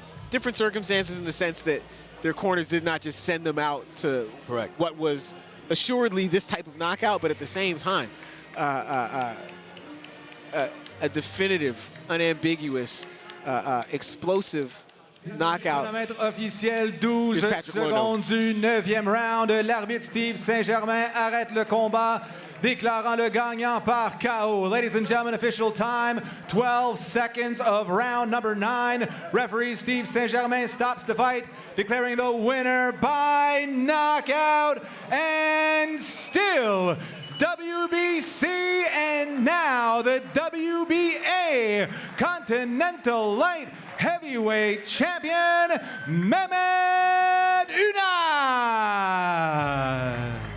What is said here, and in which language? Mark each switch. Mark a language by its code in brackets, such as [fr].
[en] Different circumstances in the sense that their corners did not just send them out to what was assuredly this type of knockout, but at the same time, a definitive, unambiguous, explosive knockout. [fr] Chronomètre officiel, 12 secondes du 9e round. L'arbitre Steve Saint-Germain arrête le combat, déclarant le gagnant par KO. [en] Ladies and gentlemen, official time, 12 seconds of round number 9. Referee Steve Saint-Germain stops the fight, declaring the winner by knockout, and still WBC and now the WBA Continental Light Heavyweight Champion, Mehmet Unal.